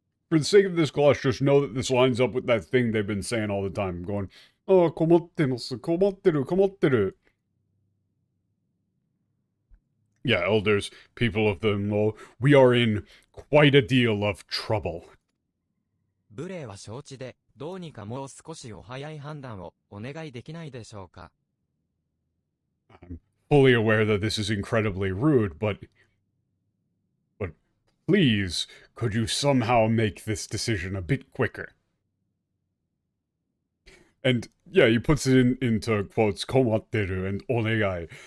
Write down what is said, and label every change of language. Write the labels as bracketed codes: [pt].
[en] For the sake of this gloss, just know that this lines up with that thing they've been saying all the time, going, oh, [ja] komattemasu, komatteru, komatteru. [en] Yeah, elders, people of the mall, we are in quite a deal of trouble. [ja] 無礼は承知で、どうにかもう少しお早い判断をお願いできないでしょうか。 [en] I'm fully aware that this is incredibly rude, but please, could you somehow make this decision a bit quicker? And yeah, he puts it into quotes, [ja] komatteru and onegai.